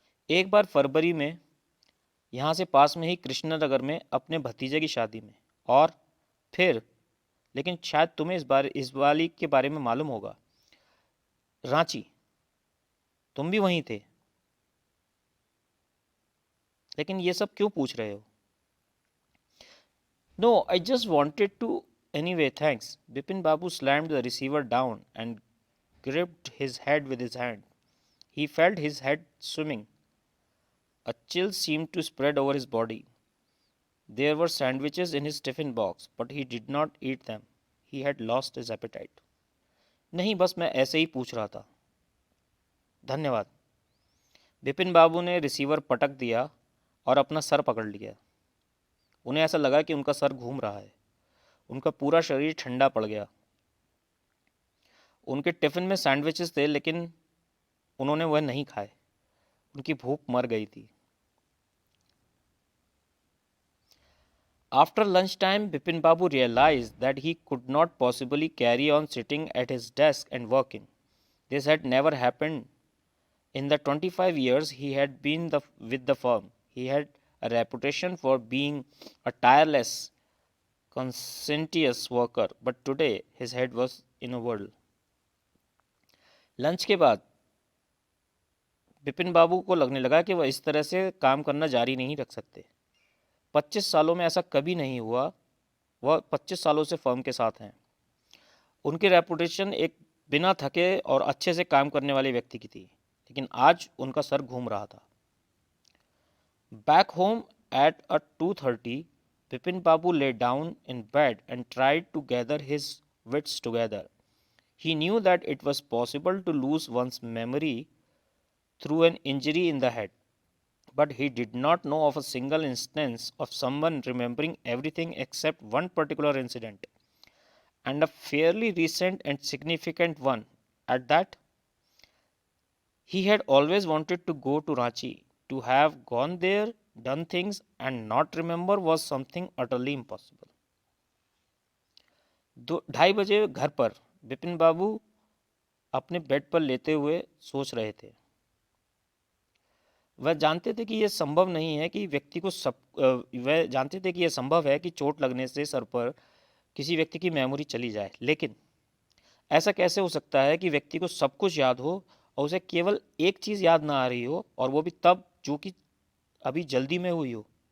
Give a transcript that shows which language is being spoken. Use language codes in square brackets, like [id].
[hi] एक बार फरवरी में यहाँ से पास में ही कृष्णनगर में अपने भतीजे की शादी में, और फिर, लेकिन शायद तुम्हें इस वाली के बारे में मालूम होगा, रांची। तुम भी वहीं थे। लेकिन ये सब क्यों पूछ रहे हो? [en] No, I just wanted to anyway, thanks. Bipin Babu slammed the receiver down and gripped his head with his hand. He felt his head swimming. A chill seemed to spread over his body. There were sandwiches in his tiffin box, but he did not eat them. He had lost his appetite. [hi] नहीं, बस मैं ऐसे ही पूछ रहा था। धन्यवाद। विपिन बाबू ने receiver पटक दिया और अपना सर पकड़ लिया। उन्हें ऐसा लगा कि उनका सर घूम रहा है। उनका पूरा शरीर ठंडा पड़ गया। उनके टिफ़िन में सैंडविचेस थे, लेकिन उन्होंने वह नहीं खाए। उनकी भूख मर गई थी। [en] After lunchtime, Bipin Babu realized that he could not possibly carry on sitting at his desk and working. This had never happened in the 25 years he had been with the firm. He had a reputation for being a tireless, conscientious worker, but today his head was in a whirl. [hi] Lunch के बाद बिपिन बाबू को लगने लगा कि वह इस तरह से काम करना जारी नहीं रख सकते। 25 सालों में ऐसा कभी नहीं हुआ। वह 25 सालों से फर्म के साथ हैं। उनकी रेपुटेशन एक बिना थके और अच्छे से काम करने वाले व्यक्ति की थी, लेकिन आज उनका सर घूम रहा था। [en] Back home at 2:30, Bipin Babu lay down in bed and tried to gather his wits together. He knew that it was possible to lose one's memory through an injury in the head, but he did not know of a single instance of someone remembering everything except one particular incident, and a fairly recent and significant one at that. He had always wanted to go to Ranchi. To have gone there, done things, and not remember was something utterly impossible. [hi] 2:30 बजे घर पर बिपिन बाबू अपने bed पर लेटे हुए सोच रहे थे। वह जानते थे कि यह संभव नहीं है कि व्यक्ति को वह जानते थे कि यह संभव है कि चोट लगने से सर पर किसी व्यक्ति की मेमोरी चली जाए, लेकिन ऐसा कैसे हो सकता है कि व्यक्ति को सब कुछ याद हो और उसे केवल एक चीज़ याद ना आ रही हो, और वो भी तब जो कि अभी जल्दी में हुई हो।